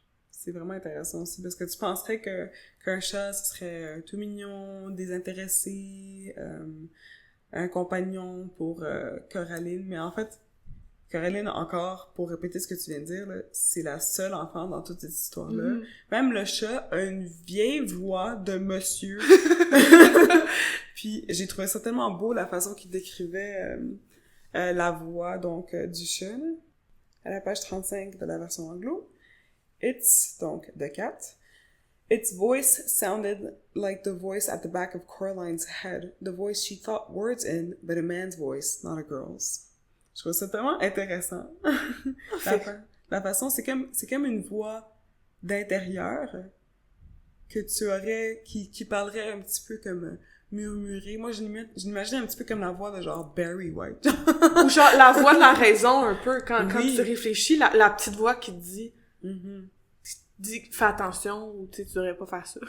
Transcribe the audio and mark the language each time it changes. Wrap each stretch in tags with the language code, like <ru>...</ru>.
<fr>C'est vraiment intéressant aussi, parce que tu penserais qu'un chat, ce serait tout mignon, désintéressé, un compagnon pour Coraline, mais en fait, Coraline, encore, pour répéter ce que tu viens de dire, là, c'est la seule enfant dans toute cette histoire-là. Même le chat a une vieille voix de monsieur. Puis j'ai trouvé ça tellement beau, la façon qu'il décrivait la voix donc du chat, là. À la page 35 de la version anglo. Donc,</fr> <en>the cat. Its voice sounded like the voice at the back of Coraline's head, the voice she thought words in, but a man's voice, not a girl's.</en> <fr>Je trouve ça tellement intéressant. La façon, c'est comme une voix d'intérieur que tu aurais, qui parlerait un petit peu comme murmuré. Moi, je l'imagine un petit peu comme la voix de genre Barry White. Ou genre la voix de la raison un peu, quand tu réfléchis, la petite voix qui te dit, dit fais attention, ou tu devrais pas faire ça.</fr>